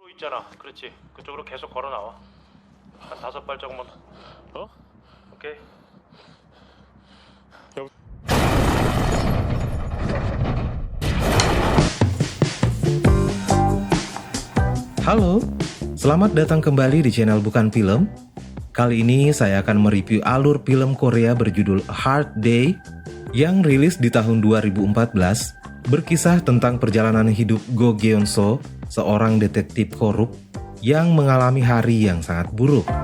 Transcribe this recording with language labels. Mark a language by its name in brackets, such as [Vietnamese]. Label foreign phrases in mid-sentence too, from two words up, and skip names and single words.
[Korean] 있잖아. 그렇지. 그쪽으로 계속 걸어 나와. 한 5발짝만. 어? 오케이. [Indonesian] Halo, selamat datang kembali di channel Bukan Film. Kali ini saya akan mereview alur film Korea berjudul A Hard Day yang rilis di tahun 2014, berkisah tentang perjalanan hidup Go Geon-so, seorang detektif korup yang mengalami hari yang sangat buruk.